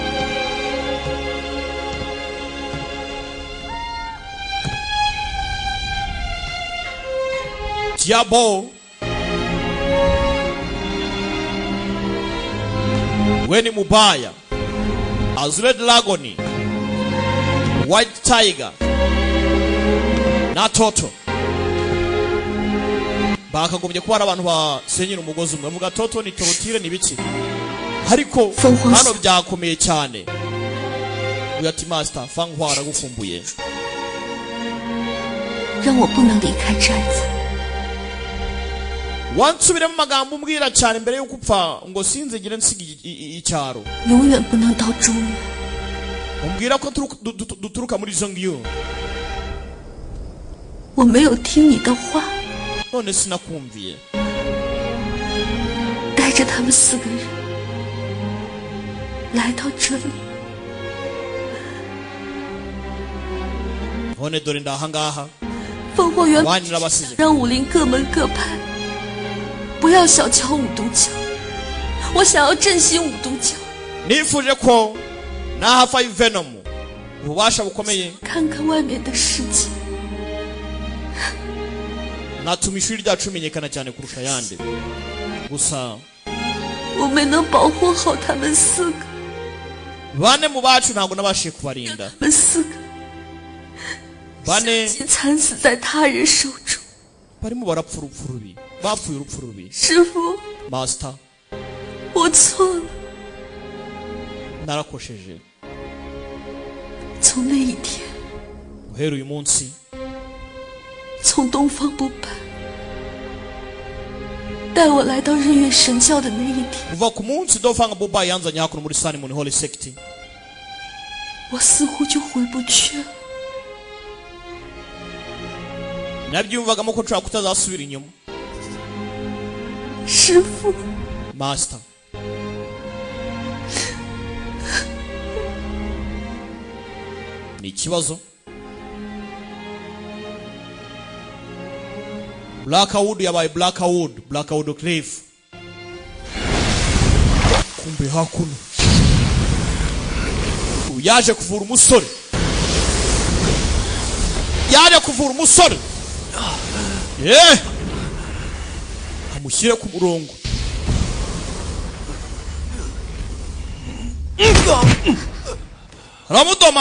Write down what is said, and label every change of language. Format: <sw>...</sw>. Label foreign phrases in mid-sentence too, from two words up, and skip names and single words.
<rw>Diabo Weni Mubaya Azure Dragoni White Tiger na Toto bakagombye kuba ari abantu basenyera umugozi umwe bavuga Toto ni torotire ni biki ariko hano byakomeye cyane uyati master Fanghwara gukumbuye</rw> <zh>让我不能离开寨子。</zh> <rw>wansubire mu magambo umbwira cyane mbere yo gupfa ngo sinzigire nsiga icyaro</rw> <zh>永远不能到中原。</zh> <rw>umbwira ko duturuka muri izo ngiyo</rw> <zh>我没有听你的话，</zh> <rw>none sinakumviye</rw> <zh>带着他们4个人来到这里。</zh> <rw>none dore ndaha ngaha</rw> <zh>烽火园</zh> <rw>wanira abasize</rw> <zh>让武林各门各派不要小瞧五毒教，我想要振兴五毒教。</zh> <rw>nifuje ko nahafa Venom ububasha bukomeye</rw> <zh>看看外面的世界，</zh> <rw>natuma ishuri ryacu rimenyekana cyane kurusha ayandi gusa</rw> <zh>我没能保护好他们4个，</zh> <rw>bane mu bacu ntabwo nabashiye kubarinda</rw> <zh>他们4个</zh> <rw>bane</rw> <zh>相继惨死在他人手中。</zh> <rw>barimo barapfa urupfu rubi bapfuye urupfu rubi</rw> <zh>师父，</zh> <rw>master</rw> <zh>我错了。</zh> <rw>narakosheje</rw> <zh>从那一天，</zh> <rw>guhera uyu munsi</rw> <zh>从东方不败带我来到日月神教的那一天，</zh> <rw>kuva ku munsi Dofanga Bubayi yanzanye hakuno muri Sun Moon Holy Sect</rw> <zh>我似乎就回不去了。</zh> <rw>nabyumvagamo ko nshobora kutazasubira inyuma</rw> <zh>师父，</zh> <rw>master ni ikibazo Blackwood yabaye Blackwood Cliff kumbe hakuno yaje kuvura umusore amushyire ku murongo aramudoma</rw>